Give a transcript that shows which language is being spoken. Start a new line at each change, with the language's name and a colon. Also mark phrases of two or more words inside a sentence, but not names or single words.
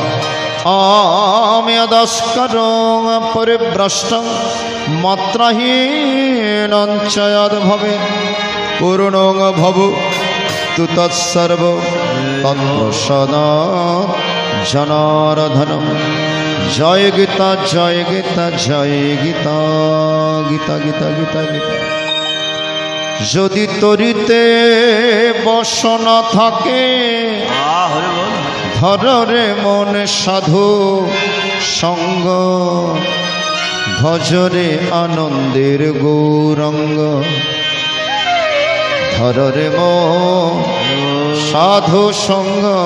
Sanskrit: आमि यदस्करं परिभ्रष्टं मात्राहीनं च यद्भवेत् पूर्णं भवतु तत्सर्वं तत्प्रसादात् जनार्दनं। जय गीता जय गीता जय गीता गीता गीता गीता गीता।
Bangla: যদি তরিতে বসনা থাকে ধরে মন সাধু সঙ্গ ভজরে আনন্দের গৌরঙ্গ ধরে মন সাধু সঙ্গ।